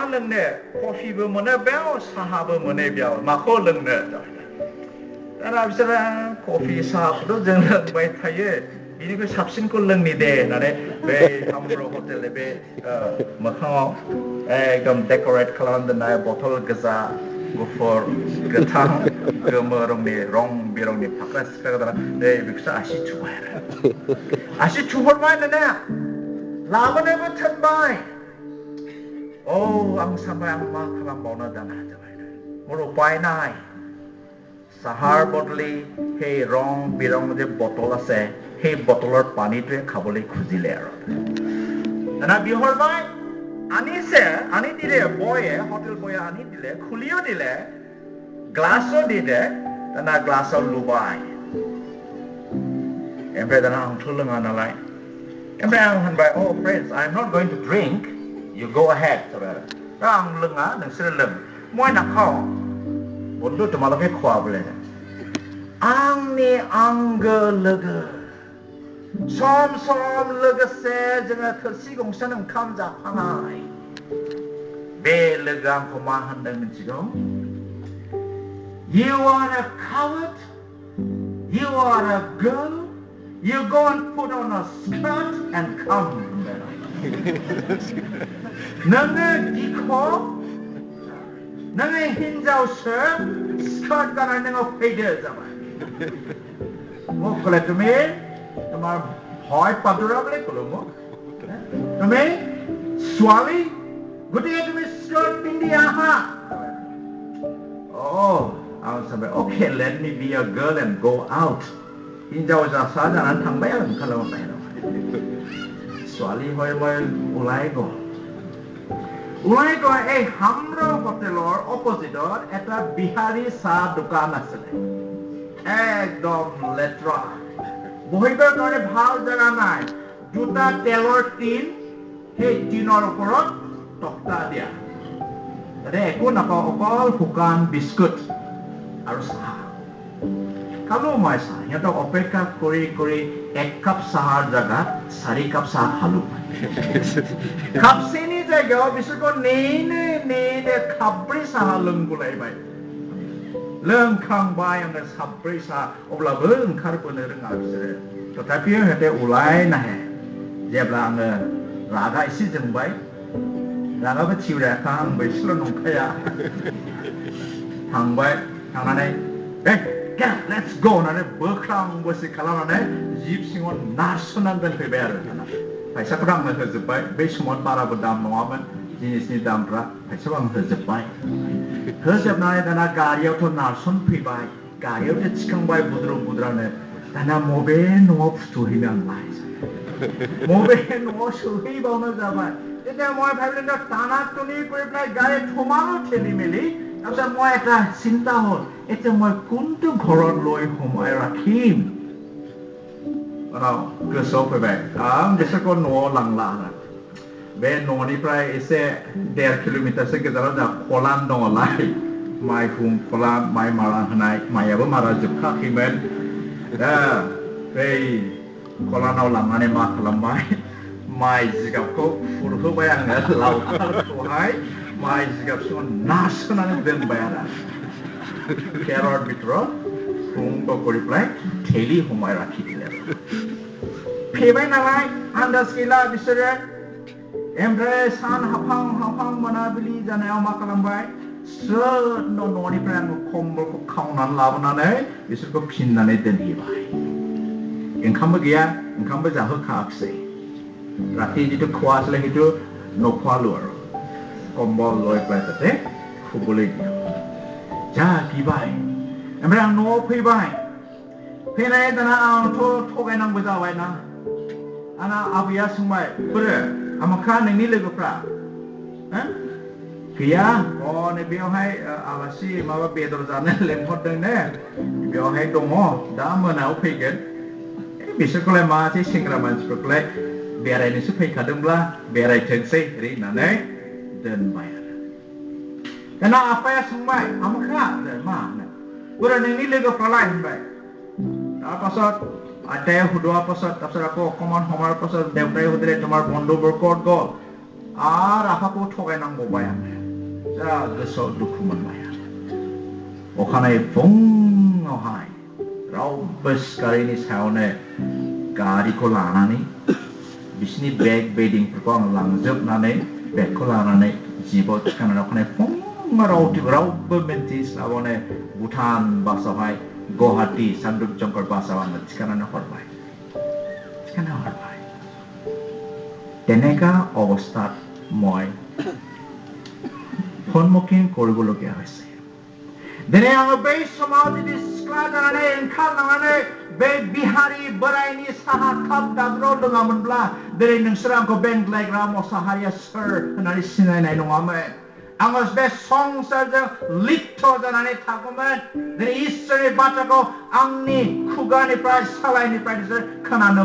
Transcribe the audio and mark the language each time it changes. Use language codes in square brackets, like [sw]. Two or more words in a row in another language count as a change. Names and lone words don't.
[brx] लोंनो कफिबो मोनो बेयाव साहाबो मोनो बेयाव माखौ लोंनो दाना बिसोरो कफि साहाखौथ' जों लोंबाय थायो बिनिख्रुइ साबसिनखौ लोंनि दे होननानै बे हाम्र हटेलनि बे मोखाङाव एकदम डेक'रेट खालामना दोननाय बथल गोजा गुफुर गोथां गोमो रंनि रं बिरंनि फाख्रा सिख्रा दाना बेखौसो आसि थुबाय आरो आसि थुहरबाय दाना लाबोनोबो थोनबाय आं सानबाय आं मा खालामबावनो दाना जाबाय [as] মোৰ উপায় নাই চাহাৰ বদলি সেই ৰং বিৰং যে বটল আছে সেই বটলৰ পানীটোৱে খাবলৈ খুজিলে আৰু দানা বিহৰবাই আনিছে আনি দিলে বয়ে হোটেল বয়ে আনি দিলে খুলিও দিলে গ্লাছও দিলে দানা গ্লাছৰ লুবাই [brx] ओमफ्राय दाना आंथ' लोङा नालाय ओमफ्राय आं होनबाय [en] friends I'm not going to drink you go ahead [brx] दा आं लोङा नोंसोरो लों মই नाखाव [as] বন্ধু তোমালোকে খোৱা বোলে [brx] आंनि आंगो लोगो सम सम लोगोसे जोङो थोरसि गंसेनो ओंखाम जाफानाय बे लोगोआ आंखौ मा होनदों मिथिगौ [en] You are a coward You are a girl You go and put on a skirt and come [brx] नोङो गिख' नोङो हिनजावसो स्कार्ट गाननानै नोङो फैदो जाबाय [as] মোক ক'লে তুমি তোমাৰ ভয় পাদুৰা বুলি ক'লো মোক তুমি ছোৱালী গতিকে তুমি স্কাৰ্ট পিন্ধি আহা [brx] आं सानबाय [en] okay let me be a girl and go out [brx] हिनजाव जासा जानानै थांबाय आं ओंखारलांबाय [as] ছোৱালী হৈ মই ওলাই গ'ল এই হাম্ৰ হোটেলৰ অপজিটত এটা বিহাৰী চাহ দোকান আছিলে একদম লেতেৰা বহিবৰ কাৰণে ভাল জাগা নাই দুটা তেলৰ টিন সেই টিনৰ ওপৰত তক্তা দিয়া তাতে একো নাপাওঁ অকল শুকান বিস্কুট আৰু চাহ খালো মই চাহ সিহঁতক অপেক্ষা কৰি কৰি এক কাপ চাহৰ জাগাত 4 কাপ চাহ খালো কাপ চেনি [brx] জায়গাयाव बिसोरखौ नेने खाब्रै साहा लोंगुलायबाय लोंखांबाय आङो साब्रै साहा अब्लाबो ओंखारबोनो रोङा बिसोरो तथापि हते उलायनो हाया जेब्ला आङो रागा एसे जोंबाय रागाबो थिवराखा आंबो एसेल' नंखाया थांबाय थांनानै [en] let's go [brx] होननानै बोख्रां बोसि खालामनानै जिप सिङाव नारसोनानै दोनफैबाय आरो दाना फैसाखौथ' आंनो होजोब्बाय बै समाव बाराबो दाम नङामोन जिनिसनि दामफ्रा एसेबां होजोबबाय होजोबनानै दाना गारियावथ' नारसन फैबाय गारियावथ' थिखांबाय बुद्रु बुद्रानो दाना मबे न'आव फुथुहैनो आंलाय मबे न'आव सोहैबावनो जाबाय [as] তেতিয়া মই ভাবিলো টানাটনি কৰি পেলাই গাড়ী থমালো ঠেলি মেলি তাৰপিছত মই এটা চিন্তা হ'ল এতিয়া মই কোনটো ঘৰত লৈ সোমাই ৰাখিম [brx] गोसोआव फैबाय आं बिसोरखौ न'आव लांला आरो बे न'निफ्राय एसे 1.5 किल'मिटारसो गोजानाव जा खलान दङलाय माइहुं खलान माइ मारा होनाय माइयाबो मारा जोबखाखैमोन दा बै खलानाव लांनानै मा खालामबाय माइ जिगाबखौ फुरहोबाय आङो लावखारखौहाय माइ जिगाबखौ नारसोनानै दोनबाय आरो केर'ट बिथोराव फुंखौ [as] কৰি পেলাই ঠেলি সোমাই ৰাখি দিলে [brx] फैबाय नालाय आन्दाज गैला बिसोरो ओमफ्राय सान हाफां हाफां मोनाबिलि जानायाव मा खालामबाय स्रोद न'निफ्राय आङो खम्बलखौ खावनानै लाबोनानै बिसोरखौ फिननानै दोनहैबाय ओंखामबो गैया ओंखामबो जाहोखायाखिसै राति जितु [as] খোৱা আছিলে সেইটো নখোৱালো আৰু কম্বল লৈ পেলাই তাতে শুবলৈ দিলোঁ [brx] जा गिबाय ओमफ्राय आं न'आव फैबाय फैनाय दाना आंथ' थगायनांगौ जाबाय ना आंना आबैया सोंबाय बोरो आमोखा नोंनि लोगोफ्रा गैया नै बेयावहाय आलासि माबा बेदर जानो लेंहरदोंनो बेयावहाय दङ दा मोनायाव फैगोन बिसोरखौलाय माथो सेंग्रा मानसिफोरखौलाय बेरायनोसो फैखादोंब्ला बेरायथोंसै ओरै होननानै दोनबाय आरो दाना आफाया सोंबाय आमोखा मा बोरो नोंनि लोगोफ्रालाय होनबाय [as] তাৰপাছত আইতাই সুধোৱাৰ পাছত তাৰপিছত আকৌ অকণমান সময়ৰ পাছত দেউতাই সুধিলে তোমাৰ বন্ধুবোৰ ক'ত গ'ল আৰু [brx] আফাকौ थगायनांबावबाय आङो जा गोसोआव दुखु मोनबाय अखानायै फुङावहाय रावबो सिखारैनि सायावनो गारिखौ लानानै बिसिनि बेग बेडिंफोरखौ आं लांजोबनानै बेगखौ लानानै जिबाव थिखांनानै अखानायै फुङाव रावबो मिन्थिस्लाबानो भुटान बासावहाय गुवाहाटी सान्दुक जंकर बासाव आङो थिखांनानै हरबाय [as] তেনেকা অৱস্থাত মই সন্মুখীন কৰিবলগীয়া হৈছে দিনে [brx] आङो बै समाव जुदि सिख्ला जानानै ओंखारलांनानै बे बिहारि बोरायनि साहा काप दाग्राव लोङामोनब्ला दिनै नोंसोर आंखौ बेंग्लायग्रा मोसाहारिया सोर होननानै सिनायनाय नङामोन आङो बे संसारजों लिप्त जानानै थागौमोन दिनै इसोरनि बाथ्राखौ आंनि खुगानिफ्राय सालायनिफ्राय नोंसोर खोनानो